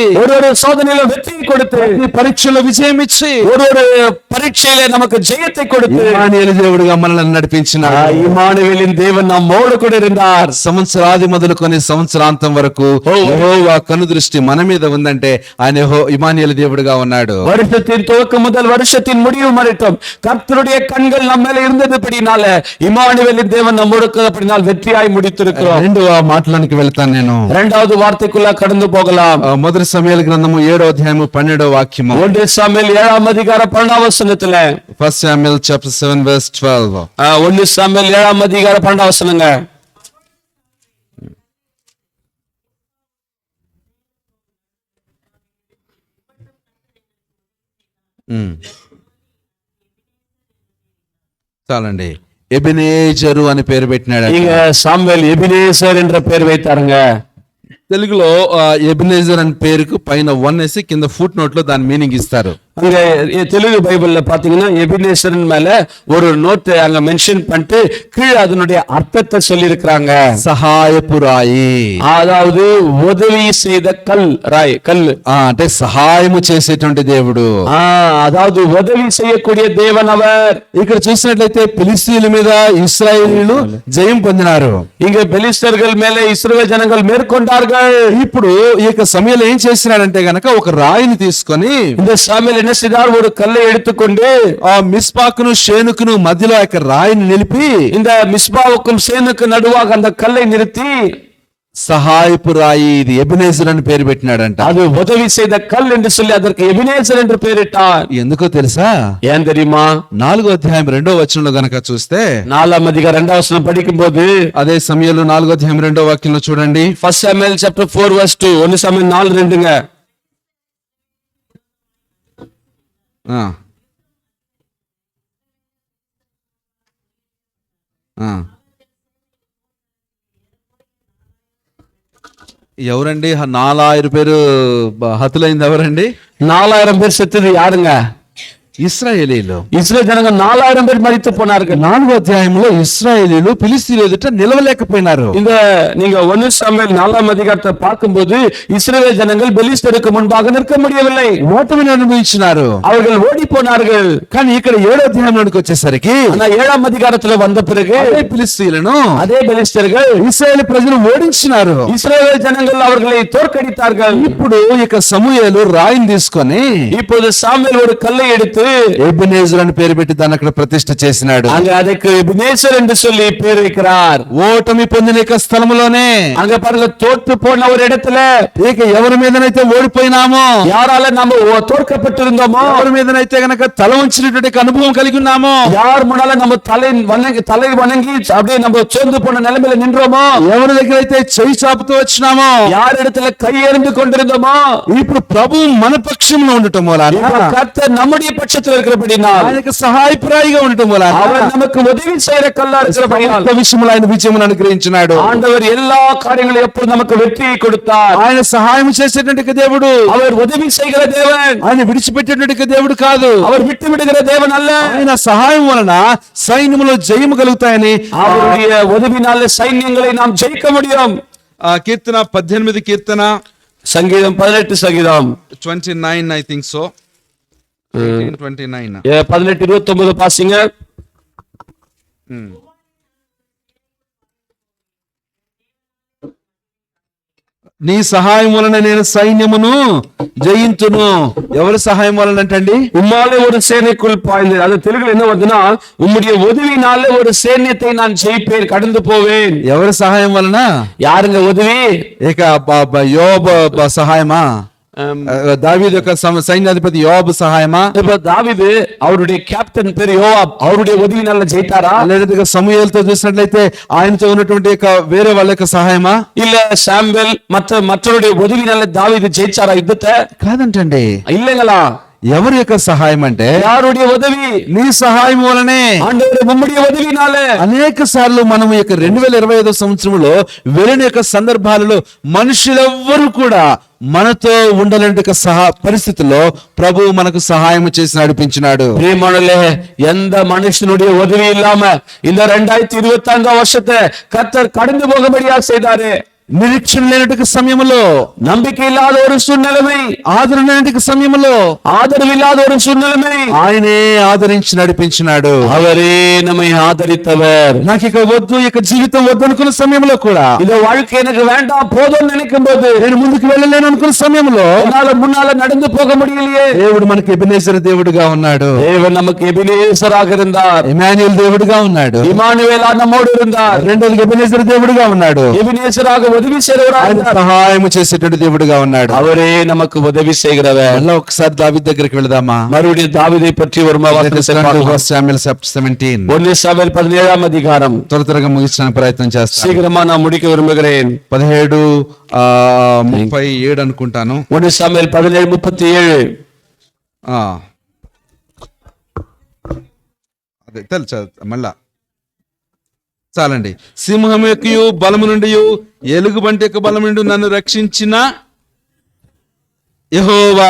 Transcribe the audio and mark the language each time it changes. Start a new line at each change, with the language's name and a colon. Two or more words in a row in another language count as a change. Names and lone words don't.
Tamil: ஒரு சோதனையில வெற்றி கொடுத்து,
Telugu: ప్రతి పరీక్షలో విజయం ఇచ్చి,
Tamil: ஒரு பரீட்சையில நமக்கு ஜெயத்தை கொடுத்து
Telugu: ఇమ్మానుయేలు దేవుడుగా మనల్ని నడిపించినాడు.
Tamil: இம்மானுவேலின் தேவன் நம்மோடு கூட இருந்தார்.
Telugu: సంవత్సరాది మొదలుకొని సంవత్సరాంతం వరకు యెహోవా కనుదృష్టి మన మీద ఉందంటే ఆయన ఇమ్మానుయేలు దేవుడుగా ఉన్నాడు.
Tamil: வருஷத்தின் துவக்கம் முதல் வருஷத்தின் முடிவு வரைக்கும் கர்த்தருடைய கண்கள் நம்ம மேல இருந்ததுபடினால இம்மானுவேலின் தேவன் நம்மோடு அப்படினால் வெற்றியாய் முடித்திருக்கிறோம்.
Telugu: రెండవ మాటలోనికి వెళ్తాను నేను.
Tamil: இரண்டாவது வார்த்தைக்குள்ள கடந்து போகலாம்.
Telugu: మొదటి సమూయేలు గ్రంథము 7వ అధ్యాయము 12వ వాక్యము.
Tamil: 1 சாமுவேல் 7ஆம் அதிகாரம் 12ஆம் வசனத்துல,
English: 1 Samuel chapter 7 verse 12.
Tamil: 1 சாமுவேல் 7ஆம் அதிகாரம் 12ஆம் வசனங்க.
Telugu: చాలండి. ఎబెనేజరు అని పేరు పెట్టినాడు.
Tamil: இங்க சாமுவேல் எபினேசர் என்ற பெயர் வைத்தாருங்க.
Telugu: తెలుగులో ఎబెనేజర్ అనే పేరుకు పైన 1 వేసి కింద
English: foot note
Telugu: లో దాని మీనింగ్ ఇస్తారు.
Tamil: அங்க தெலுங்கு பைபிள்ல பாத்தீங்கன்னா எபினேசரின் மேல ஒரு நோட் அங்க மென்ஷன் பண்ணிட்டு கீழே அதனுடைய அர்த்தத்தை சொல்லி இருக்கிறாங்க.
Telugu: సహాయపురాయి,
Tamil: அதாவது உதவி செய்த கல், ராய் கல்,
Telugu: అంటే సహాయము చేసేటువంటి దేవుడు.
Tamil: அதாவது உதவி செய்யக்கூடிய தேவன் அவர்.
Telugu: ఇక్కడ చూసినట్లయితే ఫిలిస్తీయుల మీద ఇశ్రాయేలీయులు జయం పొందినారు.
Tamil: இங்க பெலிஸ்தர்கள் மேல இஸ்ரவேல் ஜனங்கள் மேற்கொண்டார்கள்.
Telugu: ఇప్పుడు ఈ యొక్క సమయంలో ఏం చేసినాడంటే గనక ఒక రాయిని తీసుకొని,
Tamil: இந்த சாமுவேல் என்ன செய்தார், ஒரு கல்லை எடுத்துக்கொண்டு
Telugu: ఆ మిస్పాకును షేనుకును మధ్యలో ఆ యొక్క రాయిని నిలిపి,
Tamil: இந்த மிஸ்பாவுக்கும் சேனுக்கு நடுவாக அந்த கல்லை நிறுத்தி
Telugu: సహాయపు రాయి, ఇది ఎబెనేజర్ అని పేరు పెట్టినాడంట.
Tamil: அது உதவி செய்த கல் என்று சொல்லி அதற்கு எபினேசர் என்று பெயரிட்டார்.
Telugu: ఎందుకో తెలుసా?
Tamil: ஏன் தெரியுமா?
Telugu: 4వ అధ్యాయం 2వ వచనంలో గనక చూస్తే,
Tamil: 4ஆம் அதிகாரம் 2ஆம் வசனம் படிக்கும்போது,
Telugu: అదే సమయంలో 4వ అధ్యాయం 2వ వాక్యంలో చూడండి.
English: 1 Samuel chapter 4 verse 2, 1 Samuel 4:2ங்க.
Telugu: ఎవరండి 4000 పేరు హతులైంది? ఎవరండి?
Tamil: 4000 பேர் செத்தது யாருங்க?
Telugu: ఇశ్రాయేలీలు
Tamil: இஸ்ரேல் ஜனங்க 4000 பேர் மரித்து போனார்கள்.
Telugu: 4వ అధ్యాయంలో ఇశ్రాయేలీలు ఫిలిస్తీయుల ఎదుట నిలవలేకపోయినారు.
Tamil: இந்த நீங்க 1 சாமுவேல் 4ஆம் அதிகாரத்தை பார்க்கும்போது இஸ்ரேல் ஜனங்கள் பெலிஸ்தருக்கு முன்பாக நிற்க முடியவில்லை.
Telugu: ఓటమిని అనుభవించినారు.
Tamil: அவர்கள் ஓடி போனார்கள்.
Telugu: కానీ ఇక్కడ 7వ అధ్యాయంలోకి వచ్చేసరికి
Tamil: ஆனா 7ஆம் அதிகாரத்துல வந்த பிறகு
Telugu: అదే ఫిలిస్తీయులను
Tamil: அதே பெலிஸ்தர்கள்
Telugu: ఇశ్రాయేలు ప్రజలు ఓడించినారు.
Tamil: இஸ்ரேல் ஜனங்கள் அவர்களை தோற்கடித்தார்கள்.
Telugu: ఇప్పుడు ఇక సమూయేలు రాయిని తీసుకొని
Tamil: இப்போது சாமுவேல் ஒரு கல்லை எடுத்து
Telugu: ఎబెనెజర్ అని పేరు పెట్టి దాన్ని అక్కడ ప్రతిష్ఠ చేసినాడు.
Tamil: அங்க அதுக்கு எபினேசர் என்று சொல்லி பேர் வைக்கிறார்.
Telugu: ఓటమి పొందిన ఇక స్థలములోనే
Tamil: அங்க பாருங்க தோற்று போன ஒரு இடத்துல
Telugu: ఇక ఎవరి మీదనైతే ఓడిపోయినామో,
Tamil: யாரால நம்ம தோற்கப்பட்டிருந்தோமோ,
Telugu: ఎవరి మీదనైతే గనక తల ఉంచినటువంటి అనుభవం కలిగి ఉన్నామో,
Tamil: யார் முன்னால நம்ம தலை வணங்கி அப்படியே நம்ம சோர்ந்து போன நிலைமையில நின்றோமோ,
Telugu: ఎవరి దగ్గర అయితే చెయ్యి చాపుతూ వచ్చినామో,
Tamil: யார் இடத்துல கையெறிந்து கொண்டிருந்தோமோ,
Telugu: ఇప్పుడు ప్రభు మన పక్షంలో ఉండటం మూలాన,
Tamil: கர்த்தர் நம்முடைய பட்சத்தில் இருக்கிறபடினால்,
Telugu: ఆయనకు సహాయప్రాయిగా ఉండటం మూలాన,
Tamil: அவர் நமக்கு உதவி செய்யற கல்லா இருக்கிறபடினால்
Telugu: విషయంలో ఆయన విజయమును అనుగ్రహించినాడు.
Tamil: ஆண்டவர் எல்லா காரியங்களும் எப்போது நமக்கு வெற்றியை கொடுத்தார்.
Telugu: ఆయన సహాయం చేసేటువంటి దేవుడు,
Tamil: அவர் உதவி செய்கிற தேவன்,
Telugu: ఆయన విడిచిపెట్టేటువంటి దేవుడు కాదు.
Tamil: அவர் விட்டு விடுகிற தேவன் அல்ல.
Telugu: ఆయన సహాయం వలన సైన్యములో జయము కలుగుతాయని,
Tamil: அவருடைய உதவினால சைன்யங்களை நாம் ஜெயிக்க முடியும்.
Telugu: కీర్తన 18 కీర్తన
Tamil: சங்கீதம் 18 சங்கீதம்
English: 29 I think so 29
Tamil: 18:29 பாசிங்க.
Telugu: నీ సహాయం వలన నేను సైన్యమును జయించును. ఎవరి సహాయం వలన అంటండి?
Tamil: உம்மாலே ஒரு சேனைக்குள் பாய்ந்தேன். அது தெலுங்குல என்ன வருதுன்னா, உம்முடைய உதவினால ஒரு సైన్యத்தை நான் ஜெயிப்பேன், கடந்து போவேன்.
Telugu: ఎవరి సహాయం వలన?
Tamil: யாருங்க உதவி?
Telugu: ఇక యోబు సహాయమా? దావీదు యొక్క సైన్యాధిపతి యోబు సహాయమా?
Tamil: இப்ப தாவீது அவருடைய கேப்டன் பேர் யோவாப், அவருடைய உதவினால ஜெயித்தாரா?
Telugu: లేదా సమూయేలుతో చూసినట్లయితే ఆయనతో ఉన్నటువంటి వేరే వాళ్ళ యొక్క సహాయమా?
Tamil: இல்ல சாமுவேல் மற்றவருடைய உதவினால தாவீது ஜெயிச்சாரா யுத்தத்தை?
Telugu: కాదంటండి.
Tamil: இல்லங்களா?
Telugu: ఎవరి యొక్క సహాయం అంటే
Tamil: யாருடைய உதவி?
Telugu: నీ సహాయం వలనే.
Tamil: ஆண்டவரே உம்முடைய உதவினால.
Telugu: అనేక సార్లు మనం ఈ యొక్క 2025 సంవత్సరంలో వెళ్ళిన యొక్క సందర్భాలలో మనుషులెవ్వరూ కూడా మనతో ఉండలేని పరిస్థితుల్లో ప్రభువు మనకు సహాయం చేసి నడిపించినాడు.
Tamil: பிரியமானவர்களே, எந்த மனுஷனுடைய உதவி இல்லாம இந்த 2025 வருஷத்தை கர்த்தர் கடந்து போகும்படியா செய்தாரு.
Telugu: నిరీక్షణ లేనటువంటి సమయంలో,
Tamil: நம்பிக்கை இல்லாத ஒரு சூழ்நிலைமை,
Telugu: ఆదరణ లేనటువంటి సమయంలో,
Tamil: ஆதரவில்லாத ஒரு சூழ்நிலைமை
Telugu: ఆయనే ఆదరించి నడిపించినాడు.
Tamil: அவரே நம்மை ஆதரித்தவர்.
Telugu: నాకు ఇక వద్దు, ఇక జీవితం వద్దు అనుకున్న సమయంలో కూడా,
Tamil: இந்த வாழ்க்கை எனக்கு வேண்டாம் போதும் நினைக்கும் போது,
Telugu: నేను ముందుకు వెళ్ళలేను అనుకున్న సమయంలో
Tamil: முன்னால நடந்து போக முடியலையே,
Telugu: దేవుడు మనకి ఎబెనెజర్ దేవుడుగా ఉన్నాడు.
Tamil: தேவன் நமக்கு எபினேசராக இருந்தார்.
Telugu: ఇమాన్యుయేల్ దేవుడుగా ఉన్నాడు.
Tamil: இமானுவேலா நம்மோடு இருந்தார்.
Telugu: రెండోది ఎబెనెజర్ దేవుడుగా ఉన్నాడు.
Tamil: எபினேசராக உதவி செய்கிறவராக
Telugu: ఆయన
Tamil: இருந்தார்.
Telugu: సహాయం చేసేటువంటి దేవుడుగా ఉన్నాడు.
Tamil: அவரே நமக்கு உதவி செய்கிறவர்.
Telugu: మళ్ళా ఒకసారి దావీదు దగ్గరికి వెళదామా?
Tamil: மறுபடியும் தாவீதை பற்றி ஒரு வார்த்தை பார்க்கலாம்.
English: Samuel chapter 17.
Tamil: 1 சாமுவேல் 17ஆம் அதிகாரம்.
Telugu: త్వరగా ముగించడానికి ప్రయత్నం చేస్తాను.
Tamil: சீக்கிரமா நான் முடிக்க விரும்புகிறேன்.
Telugu: 17:37 అనుకుంటాను.
Tamil: 1 சாமுவேல் 17:37.
Telugu: అదే తెలుసు మళ్ళా చాలండి. సింహం యొక్క బలము నుండి, ఎలుగుబంటి యొక్క బలము నుండి నన్ను రక్షించిన యెహోవా,